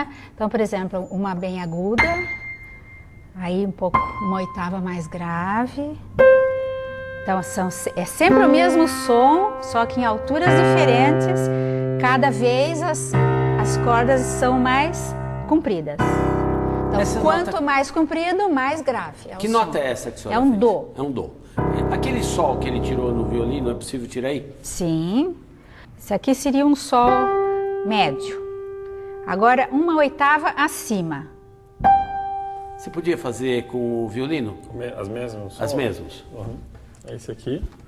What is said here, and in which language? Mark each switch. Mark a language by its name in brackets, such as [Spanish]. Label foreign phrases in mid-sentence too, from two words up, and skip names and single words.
[Portuguese] Então, por exemplo, uma bem aguda, aí uma oitava mais grave. Então, é sempre o mesmo som, só que em alturas diferentes. Cada vez as cordas são mais compridas. Então, quanto mais comprido, mais grave. Que nota é essa que a senhora É um fez? dó. É um dó. Aquele sol que ele tirou no violino, é possível tirar aí? Sim. Esse aqui seria um sol médio. Agora, uma oitava acima. Você podia fazer com o violino? As mesmas? As mesmas. É esse aqui.